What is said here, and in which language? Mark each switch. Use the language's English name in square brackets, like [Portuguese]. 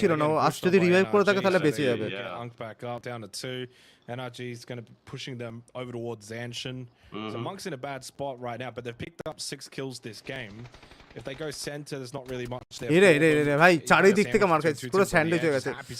[Bangla] ছিল না, ও আজ যদি রিভাইভ করে থাকে তাহলে বেঁচে যাবে। [English] Get Unk back up down to 2. NRG is going to be pushing them over towards Zanshin. So Monk's in a bad spot right now, but they've picked up 6 kills this game. If they go center, there's not really much there. [Bangla] এরে রে রে ভাই, চারিদিক থেকে মার খাইছে, পুরো sandwich হয়ে গেছে।